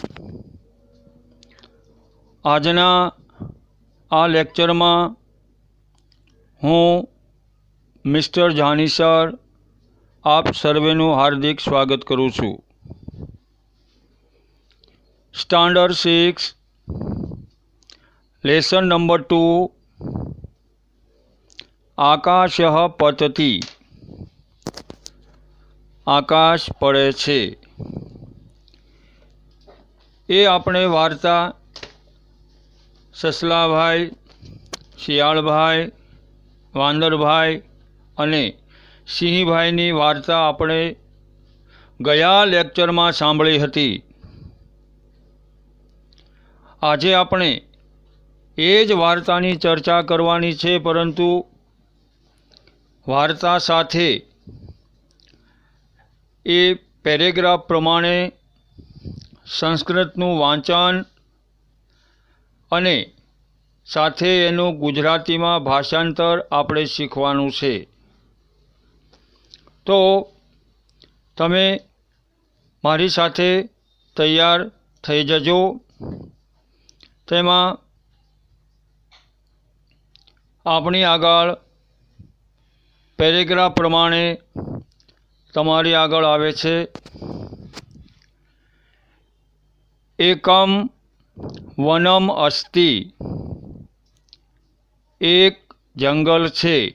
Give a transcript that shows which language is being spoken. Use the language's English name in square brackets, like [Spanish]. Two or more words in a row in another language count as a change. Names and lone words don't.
[Gujarati] આજના આ લેક્ચર માં હું મિસ્ટર જાની સર આપ સર્વેનુ હાર્દિક સ્વાગત કરું છું। [English] standard 6 lesson number 2 [Sanskrit] आकाशः पतति [Gujarati] આકાશ પડે છે। એ આપણે વાર્તા સસલાભાઈ, શિયાળભાઈ, વાંદરભાઈ અને સિંહભાઈની વાર્તા આપણે ગયા લેક્ચર માં સાંભળી હતી। આજે આપણે એ જ વાર્તાની ચર્ચા કરવાની છે, પરંતુ વાર્તા સાથે એ પેરેગ્રાફ પ્રમાણે સંસ્કૃતનુ વાંચન અને સાથે એનુ ગુજરાતી માં ભાષાંતર આપણે શીખવાનું છે। તો તમે મારી સાથે તૈયાર થઈ જજો। તેમાં આપણી આગળ પેરેગ્રાફ પ્રમાણે તમારી આગળ આવે છે। [Sanskrit] एकम वनम अस्ति, [Gujarati] એક જંગલ છે।